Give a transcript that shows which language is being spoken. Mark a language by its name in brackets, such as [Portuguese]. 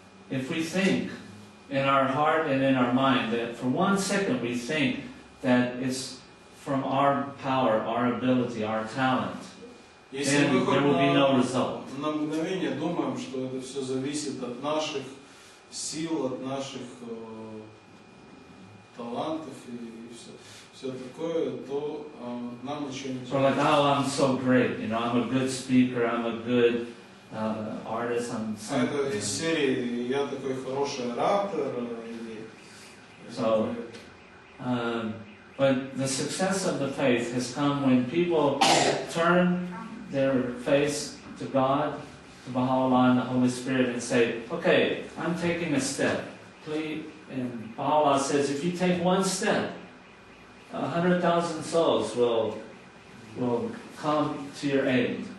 [English] If we think in our heart and in our mind that for 1 second we think that it's from our power, our ability, our talent, then there will be no result. [Russian] На мгновение думаем, что это все зависит от наших сил, от наших талантов и все такое, то нам ничего не [English] So like, I'm so great, I'm a good speaker, I'm a good artist, I'm something. [Russian] Это из серии «Я такой хороший оратор». [English] So, but the success of the faith has come when people turn their face to God, to Baha'u'llah and the Holy Spirit and say, okay, I'm taking a step. Please, and Baha'u'llah says, if you take 1 step, 100,000 souls will come to your aid.